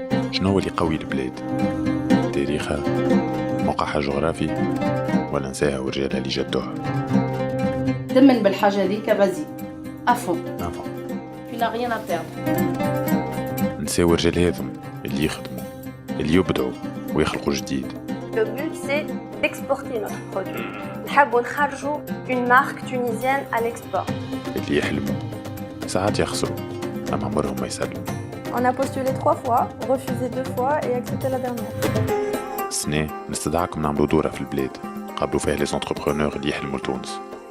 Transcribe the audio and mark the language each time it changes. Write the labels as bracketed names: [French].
[Arabic] شنو اللي قوي البلاد؟ تاريخها، موقعها الجغرافي، ولا نساها ورجالها اللي جدوها؟ دمن بالحاجة هذيك فازي افون نعم. [French] tu n'as rien à perdre. [Arabic] نساو الرجال هذم اللي يخدموا، اللي يبدعوا ويخلقوا جديد. [French] Le but, c'est d'exporter notre produit. [Arabic] نحبوا نخرجوا [French] une marque tunisienne à l'export. [Arabic] اللي يحلموا، ساعات يخسروا، أما عمرهم ما يسلموا. [French] On a postulé 3 fois, refusé 2 fois et accepté la dernière. [Arabic] السنة نستدعاكم نعملوا دورة في البلاد، قابلوا فيها لي زونتربرونور اللي يحلموا لتونس.